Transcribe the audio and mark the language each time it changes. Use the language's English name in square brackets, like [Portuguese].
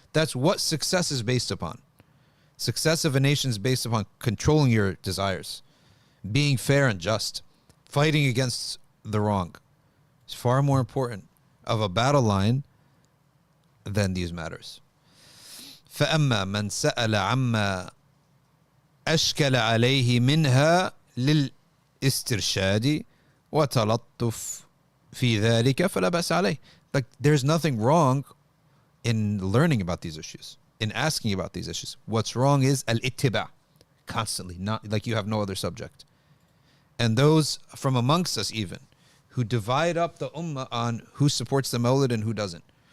[English] That's what success is based upon. Success of a nation is based upon controlling your desires, being fair and just, fighting against the wrong. It's far more important of a battle line than these matters. [Arabic] فأما من سأل عما أشكل عليه منها للاسترشاد وتلطف في ذلك فلا بأس عليه. [English] Like, there's nothing wrong in learning about these issues, in asking about these issues. What's wrong is al-ittiba', constantly, not like you have no other subject. And those from amongst us even who divide up the ummah on who supports the mawlid and who doesn't.